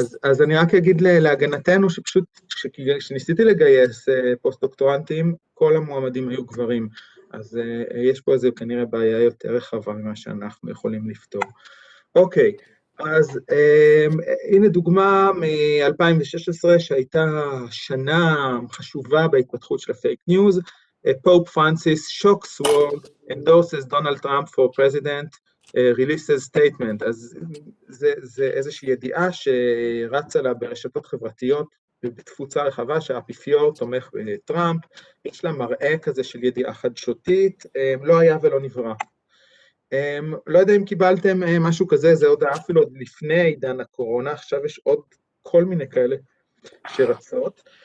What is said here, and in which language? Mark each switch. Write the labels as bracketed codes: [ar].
[he] אז אני רק אגיד להגנתנו, שפשוט, כשניסיתי לגייס פוסט-דוקטורנטים, כל המועמדים היו גברים. אז יש פה איזו כנראה בעיה יותר רחבה ממה שאנחנו יכולים לפתור. אוקיי, אז הנה דוגמה מ-2016, שהייתה שנה חשובה בהתפתחות של הפייק ניוז. [en] פופ פרנסיס shocks world, endorses Donald Trump for president, releases statement. [he] אז זה איזושהי ידיעה שרצה לה ברשתות חברתיות, ובתפוצה רחבה שהאפיפיור תומך בטראמפ, יש לה מראה כזה של ידיעה חדשותית, לא היה ולא נברא. לא יודע אם קיבלתם משהו כזה, זה הודעה אפילו עוד לפני עידן הקורונה, עכשיו יש עוד כל מיני כאלה שרצות.